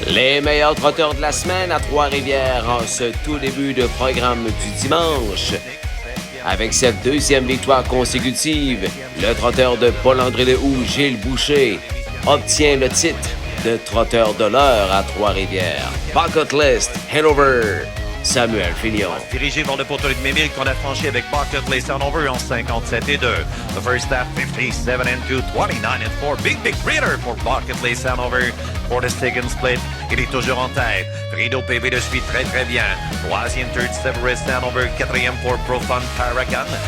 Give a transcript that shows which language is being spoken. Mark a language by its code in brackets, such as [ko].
[fr] Les meilleurs trotteurs de la semaine à Trois-Rivières en ce tout début de programme du dimanche. Avec cette deuxième victoire consécutive, le trotteur de Paul-André Lehoux, Gilles Boucher, obtient le titre de trotteur de l'heure à Trois-Rivières. Bucket List, Hanover, Samuel Filion. Dirigé vers le poteau de Mémil qu'on a franchi avec Bucket List Hanover en 57-2. [en] The first half, 57-2, 29-4. Big breather [fr] pour [en] Bucket List Hanover. [fr] Pour le second split, il est toujours en tête. Rideau PV le suit très bien. Troisième, third, Severus Hanover. Quatrième pour Profund Paragon.